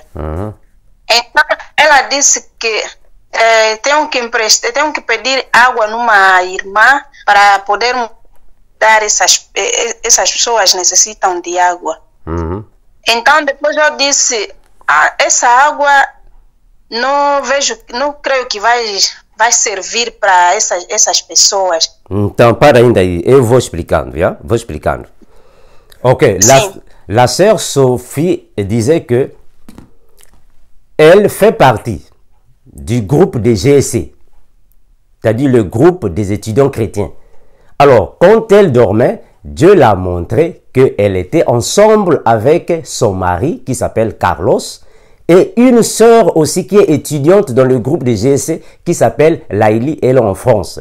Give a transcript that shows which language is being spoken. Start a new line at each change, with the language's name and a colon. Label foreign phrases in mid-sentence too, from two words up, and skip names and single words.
Portuguese: Então ela disse que tenho que pedir água numa irmã para poder dar essas pessoas necessitam de água. Então depois eu disse, essa água não creio que vai servir para essas pessoas. Então, para ainda aí, eu vou explicando, viu? Vou explicando.
French: Ok, la sœur Sophie disait que elle fait partie du groupe des GSC, c'est-à-dire le groupe des étudiants chrétiens. Alors, quand elle dormait, Dieu l'a montré qu'elle était ensemble avec son mari qui s'appelle Carlos et une sœur aussi qui est étudiante dans le groupe des GSC qui s'appelle Laili, elle est en France.